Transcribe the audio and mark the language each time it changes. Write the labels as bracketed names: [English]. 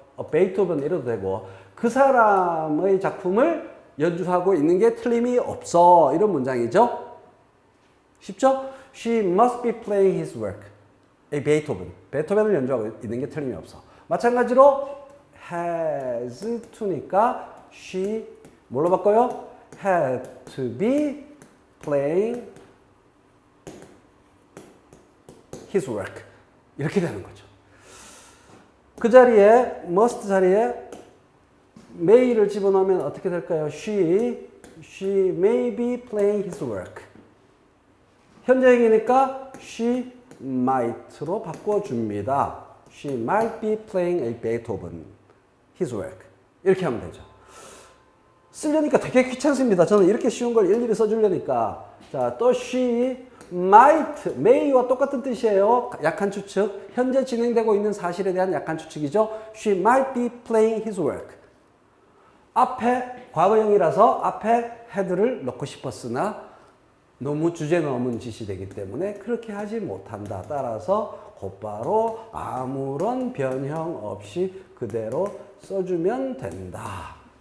[Korean] 베이토벤 이래도 되고 그 사람의 작품을 연주하고 있는 게 틀림이 없어 이런 문장이죠. 쉽죠? [English] She must be playing his work. [Korean] 베토벤을 연주하고 있는 게 틀림이 없어. 마찬가지로 has to니까 she 뭘로 바꿔요? [English] had to be playing his work [Korean] 이렇게 되는 거죠. 그 자리에 must 자리에 may를 집어넣으면 어떻게 될까요? [English] She may be playing his work. [Korean] 현재형이니까 she might로 바꿔줍니다. [English] She might be playing a Beethoven, his work. [Korean] 이렇게 하면 되죠. 쓰려니까 되게 귀찮습니다. 저는 이렇게 쉬운 걸 일일이 써주려니까. 자, 또 she might, may와 똑같은 뜻이에요. 약한 추측. 현재 진행되고 있는 사실에 대한 약한 추측이죠. [English] She might be playing his work. [Korean] 앞에 과거형이라서 앞에 had를 넣고 싶었으나 너무 주제 넘은 짓이 되기 때문에 그렇게 하지 못한다. 따라서 곧바로 아무런 변형 없이 그대로 써주면 된다.